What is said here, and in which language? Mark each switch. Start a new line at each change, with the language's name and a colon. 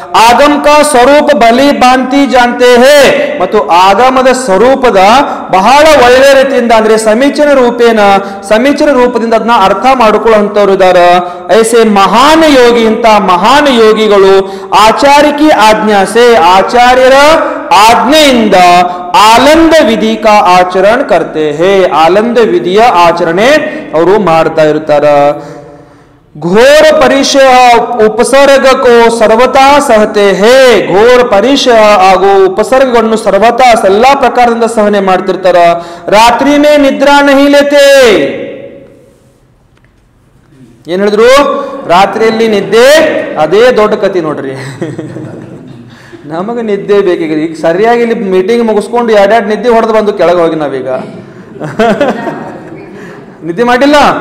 Hindi: ಆಗಮ ಕಾ ಸ್ವರೂಪ ಬಲಿ ಬಾಂತಿ ಜಾನ್ತೆ ಹೇ,
Kannada: ಮತ್ತು ಆಗಮದ ಸ್ವರೂಪದ ಬಹಳ ಒಳ್ಳೆ ರೀತಿಯಿಂದ ಅಂದ್ರೆ ಸಮೀಚೀನ ರೂಪದಿಂದ ಅದನ್ನ ಅರ್ಥ ಮಾಡಿಕೊಳ್ಳುವಂತವ್ರು ಇದ್ದಾರೆ.
Hindi: ಐಸೆ ಮಹಾನ್ ಯೋಗಿ,
Kannada: ಇಂತ ಮಹಾನ್ ಯೋಗಿಗಳು
Hindi: ಆಚಾರ್ಯಕಿ ಆಜ್ಞಾಸೆ,
Kannada: ಆಚಾರ್ಯರ ಆಜ್ಞೆಯಿಂದ
Hindi: ಆಲಂದ ವಿಧಿ ಕಾ ಆಚರಣ ಕರ್ತೆ ಹೇ,
Kannada: ಆಲಂದ ವಿಧಿಯ ಆಚರಣೆ ಅವರು ಮಾಡ್ತಾ ಇರ್ತಾರ.
Hindi: घोर परिचय उपसर्ग को सर्वथा सहते है,
Kannada: घोर परिचय ಹಾಗೂ ಉಪಸರ್ಗಗಳನ್ನು ಸರ್ವತಾ ಎಲ್ಲಾ ಪ್ರಕಾರದಿಂದ ಸಹನೆ ಮಾಡ್ತಿರ್ತಾರ.
Hindi: ರಾತ್ರಿ ಮೇ ನಿದ್ರಾ ನಹಿ ಲೇತೆ,
Kannada: ಏನ್ ಹೇಳಿದ್ರು, ರಾತ್ರಿಯಲ್ಲಿ ನಿದ್ದೆ ಅದೇ ದೊಡ್ಡ ಕತಿ ನೋಡ್ರಿ. ನಮಗೆ ನಿದ್ದೆ ಬೇಕೀಗ. ಈಗ ಸರಿಯಾಗಿ ಇಲ್ಲಿ ಮೀಟಿಂಗ್ ಮುಗಿಸ್ಕೊಂಡು ಎರಡೆರಡು ನಿದ್ದೆ ಹೊಡೆದು ಬಂದು ಕೆಳಗೆ ಹೋಗಿ ನಾವೀಗ ನಿದ್ದೆ ಮಾಡಿಲ್ಲ.